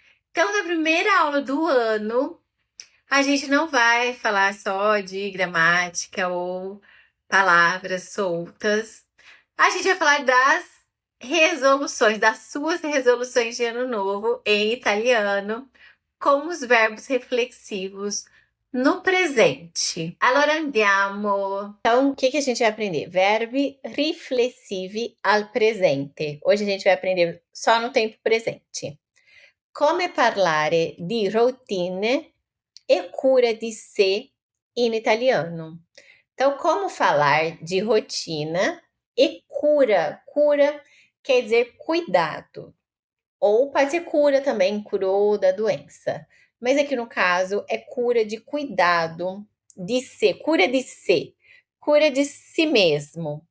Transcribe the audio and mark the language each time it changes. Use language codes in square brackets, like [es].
[pt] Então, na primeira aula do ano, a gente não vai falar só de gramática ou palavras soltas. A gente vai falar das resoluções, das suas resoluções de ano novo em italiano, com os verbos reflexivos no presente. [it] Allora andiamo. [pt] Então, o que a gente vai aprender? [it] Verbi riflessivi al presente. [pt] Hoje a gente vai aprender só no tempo presente. [it] Come parlare di routine e cura di sé in italiano. [pt] Então, como falar de rotina e cura? Cura quer dizer cuidado. Ou pode ser cura também, curou da doença. Mas aqui no caso é cura de cuidado, de ser, cura de si mesmo.